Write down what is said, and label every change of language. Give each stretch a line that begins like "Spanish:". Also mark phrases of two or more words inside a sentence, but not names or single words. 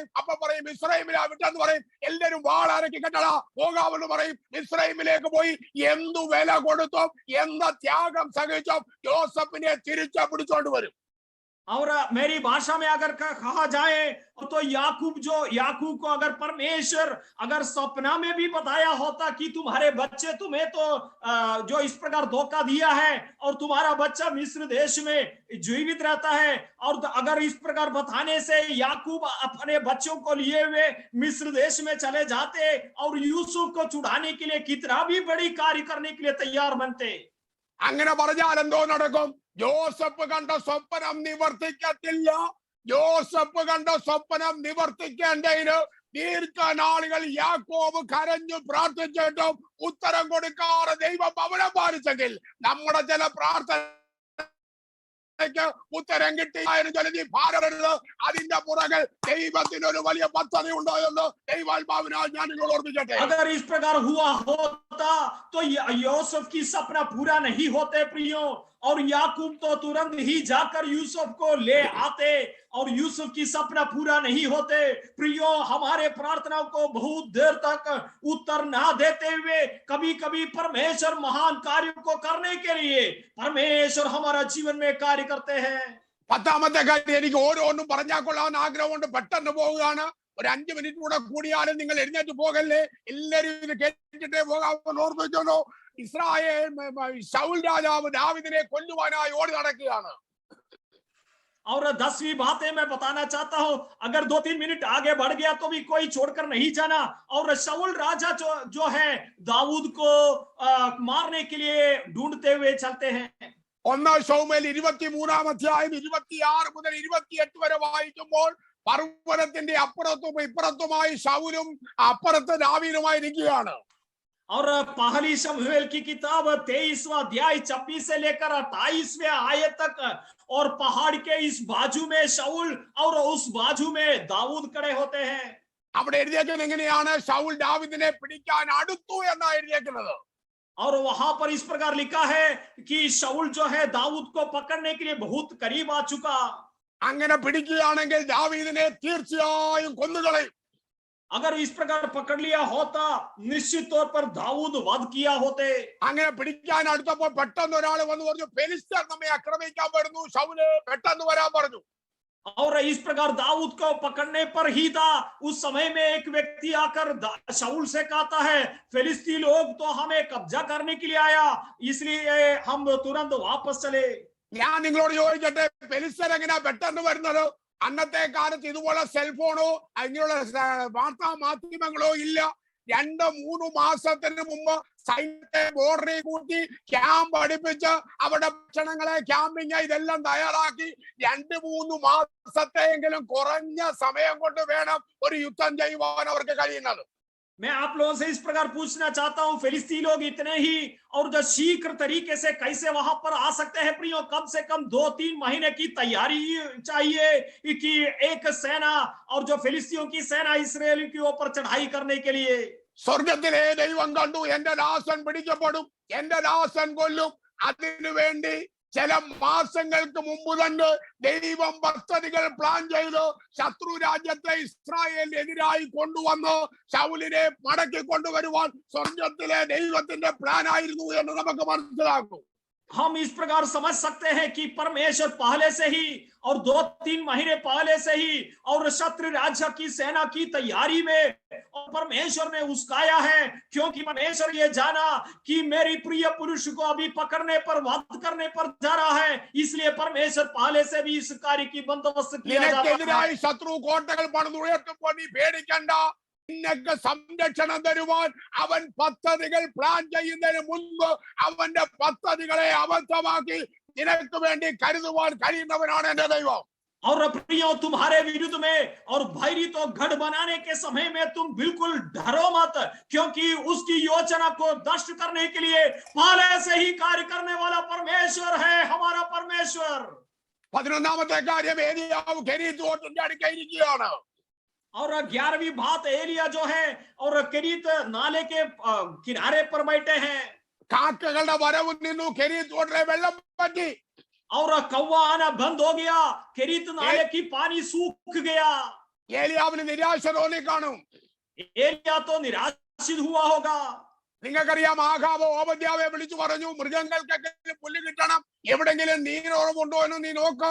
Malayalam: അപ്പൊ പറയും മിസ്രൈമിലാ വിട്ടെന്ന് പറയും. എല്ലാരും വാളാരക്കി കെട്ടടാ പോകാമെന്ന് പറയും. മിസ്രൈമിലേക്ക് പോയി എന്തു വില കൊടുത്തോ, എന്താ ത്യാഗം സഹിച്ചോ യോസഫിനെ തിരിച്ചു പിടിച്ചോണ്ട് വരും.
Hindi: और मेरी भाषा में अगर कहा जाए तो याकूब को अगर परमेश्वर अगर सपना में भी बताया होता कि तुम्हारे बच्चे तुम्हें तो जो इस प्रकार धोखा दिया है और तुम्हारा बच्चा मिस्र देश में जीवित रहता है, और अगर इस प्रकार बताने से याकूब अपने बच्चों को लिए हुए मिस्र देश में चले जाते और यूसुफ को छुड़ाने के लिए कितना भी बड़ी कार्य करने के लिए तैयार बनते।
Malayalam: അങ്ങനെ പറഞ്ഞാൽ എന്തോ നടക്കും? യോസഫ് കണ്ട സ്വപ്നം നിവർത്തിക്കത്തില്ല. യോസഫ് കണ്ട സ്വപ്നം നിവർത്തിക്കേണ്ടതിന് ദീർഘനാളുകൾ യാക്കോബ് കരഞ്ഞു പ്രാർത്ഥിച്ചിട്ടും ഉത്തരം കൊടുക്കാറ് ദൈവം അവനെ പാലിച്ചെങ്കിൽ നമ്മുടെ ചില പ്രാർത്ഥനയ്ക്ക് ഉത്തരം കിട്ടിയാലും ജലതി ഭാരരുത്. അതിന്റെ പുറകിൽ ദൈവത്തിനൊരു വലിയ പദ്ധതി ഉണ്ടോ എന്ന് ദൈവാത്മാവിനാൽ ഞാൻ നിങ്ങൾ ഓർമ്മിക്കട്ടെ.
Hindi: अगर इस प्रकार हुआ होता तो यूसुफ की सपना पूरा नहीं होते प्रियो, और याकूब तो तुरंत ही जाकर यूसुफ को ले आते और यूसुफ की सपना पूरा नहीं होते प्रियो। हमारे प्रार्थनाओं को बहुत देर तक उत्तर ना देते हुए कभी कभी परमेश्वर महान कार्यों को करने के लिए परमेश्वर हमारा जीवन में कार्य करते हैं।
Malayalam: 10ാമത്തെ കാര്യം, എനിക്ക് ഓരോന്നും പറഞ്ഞാൽ കൊള്ളാൻ ആഗ്രഹമുണ്ട്, പെട്ടെന്ന് പോവുകയാണ്. ഒരു 5 മിനിറ്റ് കൂടെ കൂടിയാലും നിങ്ങൾ എഴുന്നേറ്റ് പോകല്ലേ, എല്ലാരും ഇത് കേട്ടിട്ടേ പോകാമെന്ന് ഓർമ്മിച്ചോളൂ. ഇസ്രായേൽ ശൗൽ രാജാവ് ദാവീദിനെ കൊല്ലുവാനായി ഓടി നടക്കുകയാണ്.
Hindi: और 10वीं बातें मैं बताना चाहता हूं, अगर 2-3 मिनट आगे बढ़ गया तो भी कोई छोड़कर नहीं जाना। और शाऊल राजा जो है दाऊद को मारने के लिए ढूंढते हुए चलते हैं।
Malayalam: 1 ശമൂവേൽ 23-ാം അധ്യായം 26 മുതൽ 28 വരെ വായിക്കുമ്പോൾ പർവ്വതത്തിന്റെ അപ്പുറത്തും ഇപ്പുറത്തുമായി ശൗലും അപ്പുറത്ത് ദാവീദുമായി നിൽക്കുകയാണ്.
Hindi: और पहली शमूएल की किताब 23वां अध्याय 26 से लेकर 28वें आयत तक, और पहाड़ के इस बाजू में शाऊल और उस बाजू में दाऊद खड़े होते हैं।
Malayalam: അവിടെ എഴുതിയേക്കുന്നത് എങ്ങനെയാണ്? ശൗൽ ദാവീദിനെ പിടിക്കാൻ അടുത്തു എന്നാണ് എഴുതിയേക്കുന്നത്.
Hindi: और वहां पर इस प्रकार लिखा है कि शाऊल जो है दाऊद को पकड़ने के लिए बहुत करीब आ चुका।
Malayalam: അങ്ങനെ പിടിക്കുകയാണെങ്കിൽ ദാവീദിനെ തീർച്ചയായും കൊന്നുകളയും.
Hindi: अगर इस प्रकार पकड़ लिया होता निश्चित तौर पर दाऊद वध किया होते।
Malayalam: അങ്ങനെ പിടിക്കാൻ അടുത്തപ്പോൾ പെട്ടെന്ന് ഒരാൾ വന്ന് പറഞ്ഞു, ഫെലിസ്ത്യർ നമ്മെ ആക്രമിക്കാൻ വരുന്നു, ശൗലേ പെട്ടെന്ന് വരാൻ പറഞ്ഞു.
Hindi: और इस प्रकार दाऊद को पकड़ने पर ही था उस समय में एक व्यक्ति आकर शाऊल से कहता है, फिलिस्ती लोग तो हमें कब्जा करने के लिए आया, इसलिए हम तुरंत वापस चले।
Malayalam: ഞാൻ നിങ്ങളോട് ചോദിക്കട്ടെ, ഫെലിസ്ത്യർ എങ്ങനെയാ പെട്ടെന്ന് വരുന്നത്? അന്നത്തെ കാലത്ത് ഇതുപോലെ സെൽഫോണോ അങ്ങനെയുള്ള വാർത്താ മാധ്യമങ്ങളോ ഇല്ല. 2-3 മാസത്തിന് മുമ്പ് സൈന്യത്തെ ബോർഡറിൽ കൂട്ടി ക്യാമ്പ് അടുപ്പിച്ച് അവിടെ ഭക്ഷണങ്ങളെ ക്യാമ്പിങ് ഇതെല്ലാം തയ്യാറാക്കി 2-3 മാസത്തെയെങ്കിലും കുറഞ്ഞ സമയം കൊണ്ട് വേണം ഒരു യുദ്ധം ചെയ്യുവാൻ അവർക്ക് കഴിയുന്നത്.
Hindi: मैं आप लोगों से इस प्रकार पूछना चाहता हूं, फिलिस्ती लोग इतने ही और जो शीघ्र तरीके से कैसे वहां पर आ सकते हैं प्रियो? कम से कम 2-3 महीने की तैयारी चाहिए कि एक सेना और जो फिलिस्तियों की सेना इस्राएल के ऊपर चढ़ाई करने के लिए.
Malayalam: സ്വർഗത്തിലെ ദൈവം കണ്ടു എന്റെ ദാസൻ പിടിക്കപ്പെടും, എന്റെ ദാസൻ കൊല്ലും. അതിനു വേണ്ടി ചില മാസങ്ങൾക്ക് മുമ്പ് തന്നെ ദൈവം പദ്ധതികൾ പ്ലാൻ ചെയ്ത് ശത്രു രാജ്യത്തെ ഇസ്രായേലിനെതിരായി കൊണ്ടുവന്ന് ശൗലിനെ മടക്കി കൊണ്ടുവരുവാൻ സ്വർഗത്തിലെ ദൈവത്തിന്റെ പ്ലാൻ ആയിരുന്നു എന്ന് നമുക്ക് മനസ്സിലാക്കും.
Hindi: हम इस प्रकार समझ सकते हैं कि परमेश्वर पहले से ही और 2-3 महीने पहले से ही और शत्रु राज्य की सेना की तैयारी में और परमेश्वर ने उसकाया है, क्योंकि परमेश्वर ये जाना कि मेरी प्रिय पुरुष को अभी पकड़ने पर वध करने पर जा रहा है, इसलिए परमेश्वर पहले से भी इस कार्य की बंदोबस्त किया जाता है.
Malayalam: ശത്രു കോട്ടകൾ പണിതുയർത്തുമ്പോൾ നീ പേടിക്കണ്ട, നിനക്ക് സംരക്ഷണം തരുവാൻ അവൻ പദ്ധതികൾ പ്ലാൻ ചെയ്യുന്നതിന് മുൻപ് അവന്റെ പദ്ധതികളെ അബദ്ധമാക്കി നിനക്ക് വേണ്ടി കരുതുവാൻ കഴിയുന്നവനാണ് എന്റെ ദൈവം.
Hindi: और प्रियो, तुम्हारे विरुद्ध में और भयभीत तो गढ़ बनाने के समय में तुम बिल्कुल डरो मत, क्योंकि उसकी योजना को नष्ट करने के लिए पहले से ही कार्य करने वाला परमेश्वर है, हमारा परमेश्वर.
Malayalam: 11ാമത്തെ കാര്യം ഏലിയാവ് കെരീത്ത് തോട്ടിന്റെ അടുക്കയിരിക്കുകയാണ്.
Hindi: और 11वीं बात, एलिया जो है और केरीत नाले के किनारे पर बैठे हैं.
Malayalam: കാക്കകളുടെ വരവ് നിന്നു, കെരീത്ത് തോട്ടിലെ വെള്ളം പറ്റി.
Hindi: और कौवा आना बंद हो गया, केरीत नाले की पानी सूख गया.
Malayalam: ഏലിയാവിന് നിരാശ തോന്നി കാണും.
Hindi: एलिया तो निराशित हुआ होगा.
Malayalam: നിങ്ങൾക്കറിയാം, ആഹാബ് ഓബദ്യാവെ വിളിച്ചു പറഞ്ഞു, മൃഗങ്ങൾക്കൊക്കെ പുല്ല് കിട്ടണം, എവിടെങ്കിലും നീരുറവുണ്ടോ എന്ന് നീ നോക്ക്.